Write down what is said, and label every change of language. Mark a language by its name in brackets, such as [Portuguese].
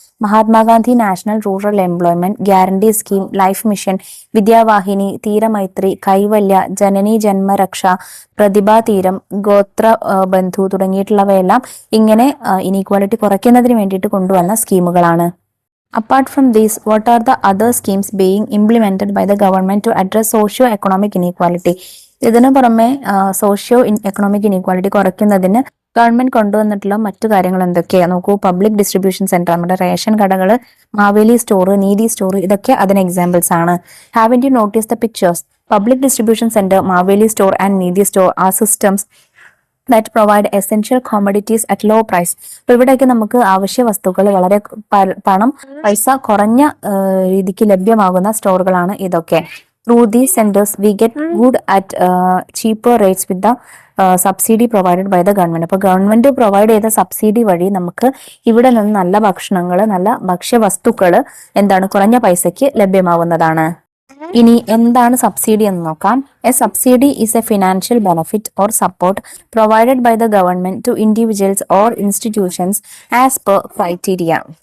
[Malayalam] Mahatma Gandhi national rural employment guarantee scheme, life mission, Vidyavahini, Theeramaithri, കൈവല്യ, ജനനി ജന്മരക്ഷ, പ്രതിഭാ തീരം, ഗോത്ര ബന്ധു തുടങ്ങിയിട്ടുള്ളവയെല്ലാം ഇങ്ങനെ ഇനീക്വാലിറ്റി കുറയ്ക്കുന്നതിന് വേണ്ടിയിട്ട് കൊണ്ടുവന്ന സ്കീമുകളാണ്. [English] Apart from these, what are the other schemes being implemented by the government to address socio-economic inequality? [Malayalam] ഇതിനു പുറമെ സോഷ്യോ എക്കണോമിക് ഇനീക്വാലിറ്റി കുറയ്ക്കുന്നതിന് ഗവൺമെന്റ് കൊണ്ടുവന്നിട്ടുള്ള മറ്റു കാര്യങ്ങൾ എന്തൊക്കെയാ നോക്കൂ. പബ്ലിക് ഡിസ്ട്രിബ്യൂഷൻ സെന്റർ, നമ്മുടെ റേഷൻ കടകൾ, മാവേലി സ്റ്റോർ, നീതി സ്റ്റോർ, ഇതൊക്കെ അതിന് എക്സാമ്പിൾസ് ആണ്. [English] Haven't you notice the pictures? Public distribution centre, Maveli store and Neethi store are systems that provide essential commodities at low price. [Malayalam] അപ്പോൾ ഇവിടെയൊക്കെ നമുക്ക് ആവശ്യ വസ്തുക്കൾ വളരെ പൈസ കുറഞ്ഞ രീതിക്ക് ലഭ്യമാകുന്ന സ്റ്റോറുകളാണ് ഇതൊക്കെ. [English] Through these centers, we get good at cheaper rates with the subsidy provided by the government. [Malayalam] അപ്പോൾ ഗവൺമെന്റ് പ്രൊവൈഡ് ചെയ്ത സബ്സിഡി വഴി നമുക്ക് ഇവിടെ നിന്ന് നല്ല ഭക്ഷണങ്ങൾ, നല്ല ഭക്ഷ്യവസ്തുക്കൾ കുറഞ്ഞ പൈസയ്ക്ക് ലഭ്യമാവുന്നതാണ്. ഇനി എന്താണ് സബ്സിഡി എന്ന് നോക്കാം. [English] A subsidy is a financial benefit or support provided by the government to individuals or institutions as per criteria.